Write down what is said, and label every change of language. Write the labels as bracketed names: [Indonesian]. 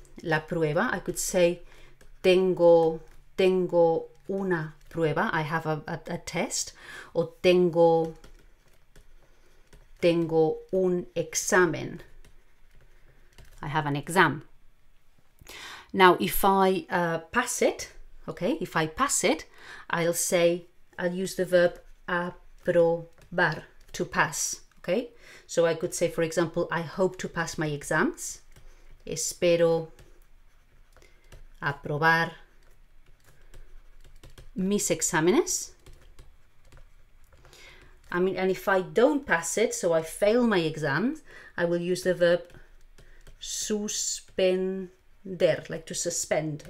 [Spanish] La prueba, [English] I could say [Spanish] tengo una prueba, [English] I have a test, or [Spanish] tengo un examen, [English] I have an exam. Now, if I pass it, okay, if I pass it, I'll use the verb aprobar, to pass. Okay, so I could say, for example, I hope to pass my exams. [Spanish] Espero aprobar mis exámenes. [English] I mean, and if I don't pass it, so I fail my exams, I will use the verb suspender, like to suspend.